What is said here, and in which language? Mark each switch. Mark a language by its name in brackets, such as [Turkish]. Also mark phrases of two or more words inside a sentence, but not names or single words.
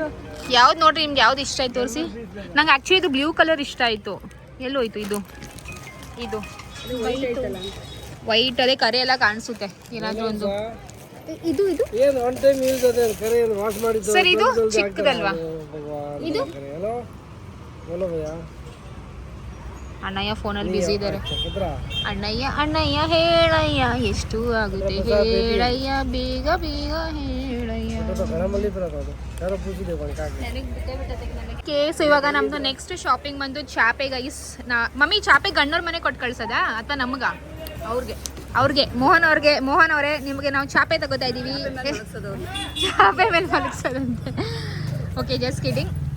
[Kannada] ಯಾವ್ದು ನೋಡ್ರಿ ನಿಮ್ಗೆ ಯಾವ್ದು ಇಷ್ಟ ಆಯ್ತು ತೋರಿಸಿ. ನಂಗೆ ಆ್ಯಕ್ಚುಲಿ ಇದು [English] blue colour [Kannada] ಇಷ್ಟ ಆಯಿತು. ಎಲ್ಲೋಯ್ತು ಇದು? ಇದು ವೈಟ್ ಅದೇ ಕರೆ ಎಲ್ಲ ಕಾಣಿಸುತ್ತೆ ಏನಾದರೂ ಒಂದು. ಇದು ಇದು ಏನು [English] one time use [Kannada] ಅದೇ ಕರೆ ಏನು ವಾಶ್ ಮಾಡಿದ್ದು ಸರ್ ಇದು ಚಿಕ್ಕದಲ್ವಾ? ಇದು [Hindi] हेलो बोलो भैया. [Kannada] ಅಣ್ಣಯ್ಯ ಫೋನಲ್ಲಿ ಬ್ಯುಸಿ ಇದ್ದಾರೆ. [Hindi] किधरा [Kannada] ಅಣ್ಣಯ್ಯ ಹೇಳಯ್ಯ ಎಷ್ಟು ಆಗುತ್ತೆ ಹೇಳಯ್ಯ ಬೇಗ ಬೇಗ ಹೇಳಯ್ಯ. [Hindi] तो घर में लिख रहा था तो यार पूछ दे कौन का [Kannada] ಸೊ ಇವಾಗ ನಮ್ದು [English] next shopping [Kannada] ಬಂದು ಚಾಪೆ ಗೈಸ್. ಮಮ್ಮಿ ಚಾಪೆ ಗಣ್ಣವ್ರ ಮನೆ ಕೊಟ್ಟು ಕಳ್ಸೋದಾ ಅಥವಾ ನಮ್ಗ? ಅವ್ರಿಗೆ ಮೋಹನ್ ಅವರೇ ನಿಮಗೆ ನಾವು ಚಾಪೆ ತಗೋತಾ ಇದ್ದೀವಿ. ಚಾಪೆ ಮೇಲೆ ಮಲಗಿಸೋದಂತೆ. [English] okay, just kidding.